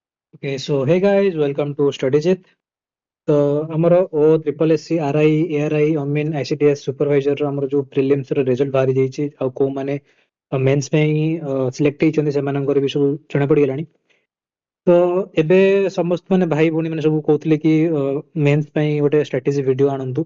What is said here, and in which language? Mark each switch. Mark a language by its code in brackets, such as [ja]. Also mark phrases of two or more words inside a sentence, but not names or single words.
[en] Okay, so hey guys, welcome to StudyJit. [or] तो ଆମର ଓ ଟ୍ରିପଲ ଏସ୍ ସି ଆର୍ ଆଇ ARI ଅମିନ୍ ICTS ସୁପରଭାଇଜର ଆମର ଯୋଉ ପ୍ରିଲିମ୍ସ ର ରେଜଲ୍ଟ ବାହାରି ଯାଇଛି ଆଉ କୋଉମାନେ ମେନ୍ସ ପାଇଁ ସିଲେକ୍ଟ ହେଇଛନ୍ତି ସେମାନଙ୍କର ବି ସବୁ ଜଣା ପଡିଗଲାଣି। ତ ଏବେ ସମସ୍ତ ମାନେ ଭାଇ ଭଉଣୀ ମାନେ ସବୁ କହୁଥିଲେ କି ମେନ୍ସ ପାଇଁ ଗୋଟେ [en] strategy video [or] ଆଣନ୍ତୁ।